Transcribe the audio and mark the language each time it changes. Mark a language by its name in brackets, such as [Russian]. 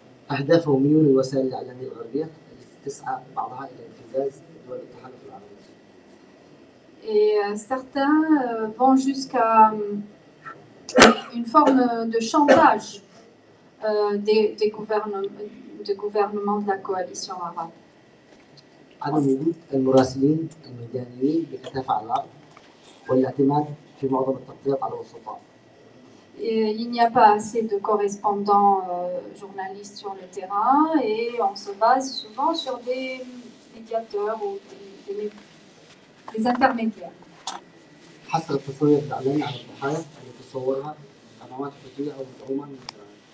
[Arabic] أهدافهم ميول الوسائل الإعلامية الغربية التي تسعى بعضها إلى ابتزاز دول التحالف العربي. [French] Et certains vont jusqu'à une forme de chantage des gouvernements de la coalition arabe. [Arabic] عدم وجود المراسلين الميدانيين بكثافة على الأرض والاعتماد في معظم التغطيات على الوسطاء. [French] Il n'y a pas assez de correspondants journalistes sur le terrain et on se base souvent sur des médiateurs ou des intermédiaires. [Arabic] حسب التصوير الإعلامي على الضحايا اللي تصورها قنوات حوثية أو مدعومة من إيران.